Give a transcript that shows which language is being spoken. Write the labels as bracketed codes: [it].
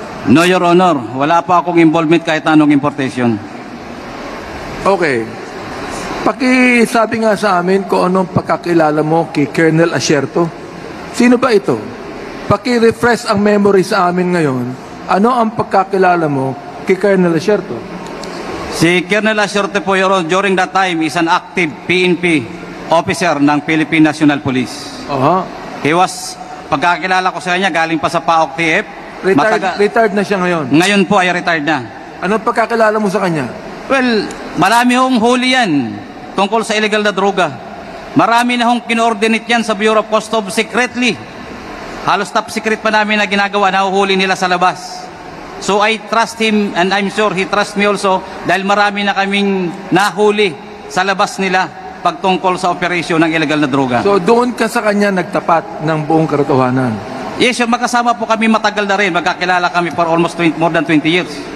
[en] No, Your Honor. [tl] Wala pa akong involvement kahit anong importation. Okay. Pakisabi nga sa amin kung anong pagkakilala mo kay Colonel Asierto. Sino ba ito? Paki-refresh ang memory sa amin ngayon. Ano ang pagkakilala mo kay Colonel Asierto? [en] Si Colonel Asierto po, Your Honor, during that time is an active PNP officer ng Philippine National Police. He was, [tl] pagkakilala ko sa kanya, galing pa sa PAOK TF. Retired na siya ngayon. Ngayon po ay retired na. Anong pagkakilala mo sa kanya? Well, marami hong huli yan tungkol sa illegal na droga. Marami na hong kinoordinate yan sa Bureau of Customs secretly. Halos top secret pa namin na ginagawa, nahuhuli nila sa labas. [en] So I trust him and I'm sure he trusts me also [tl] dahil marami na kaming nahuli sa labas nila pagtungkol sa operasyon ng illegal na droga. So doon ka sa kanya nagtapat ng buong katotohanan? Yes, magkasama po kami matagal na rin. Magkakilala kami [en] for almost more than 20 years.